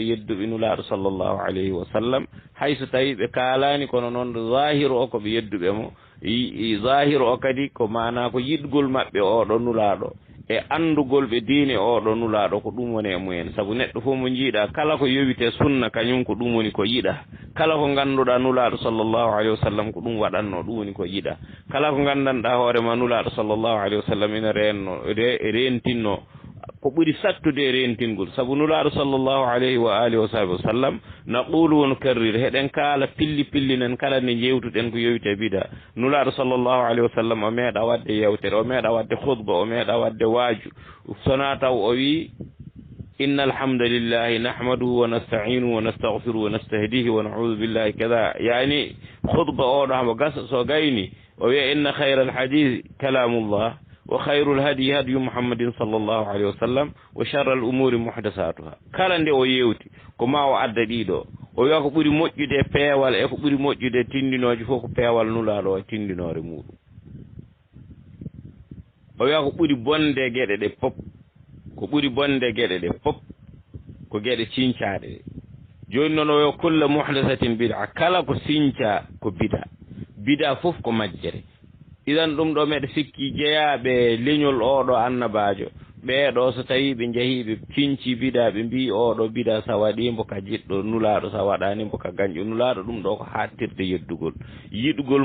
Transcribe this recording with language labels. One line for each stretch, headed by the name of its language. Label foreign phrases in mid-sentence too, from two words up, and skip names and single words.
Fula: yedduɓe nulaɗo
Arabic: صلى الله عليه وسلم
Fula: hayso tawi ɓe kalani kono noon zahiru o koɓe yedduɓe mo zahiru o kadi ko mana ko yiɗgol maɓɓe oɗo nulaɗo e andugol ɓe diine oɗo nulaɗo ko ɗum woni e mumen saabu neɗɗo fof mo jiiɗa kala ko yowite sunna kañum ko ɗum woni ko yiɗa kala ko ganduɗa nulaɗo
Arabic: صلى الله عليه وسلم
Fula: ko ɗum waɗanno ɗum woni ko yiɗa kala ko gandanɗa hoorema nulaɗo
Arabic: صلى الله عليه وسلم
Fula: ina rentinno ko ɓuri sattude e rentingol saabu nulaɗo
Arabic: صلى الله عليه وعلى آله وصحبه وسلم
Fula: naqulu won karrir heɗen kaala pillinen kala nde jewtuɗen ko yowite bida nulaɗo
Arabic: صلى الله عليه وسلم
Fula: o meeɗa wadde yewtere o meeɗa wadde khutba o meeɗa wadde waaju sona taw o wi inna
Arabic: الحمد لله نحمده ونستعينه ونستغفره ونستهديه ونعوذ بالله
Fula: kada yani khutba oɗo hamo gasa so gayni o wiya
Arabic: إن خير الحديث كلام الله وخير الهدي هدي محمد صلى الله عليه وسلم وشر الأمور محدثاتها
Fula: kala nde o yewti ko ma o adda ɗiɗo o wiya ko ɓuri moƴƴude peewal e ko ɓuri moƴƴude tindinoje fof ko peewal nulaɗo e tindinore muɗum o wiya ko ɓuri bonde gueɗe ɗe pop ko ɓuri bonde gueɗe ɗe pop ko gueɗe cincaɗe ɗe joni noon o wiya
Arabic: كل محدثة بدعة
Fula: kala ko sinca ko bida fof ko majjere idan ɗum ɗo meɗa sikki jeeyaɓe leñol oɗo annabajo ɓeeɗo so tawi ɓe jeehi ɓe cinci bida ɓe mbi oɗo bida sa waɗimo ka jiɗɗo nulaɗo sa waɗanimo ka gañƴo nulaɗo ɗum ɗo ko hattirde yeddugol yiɗgol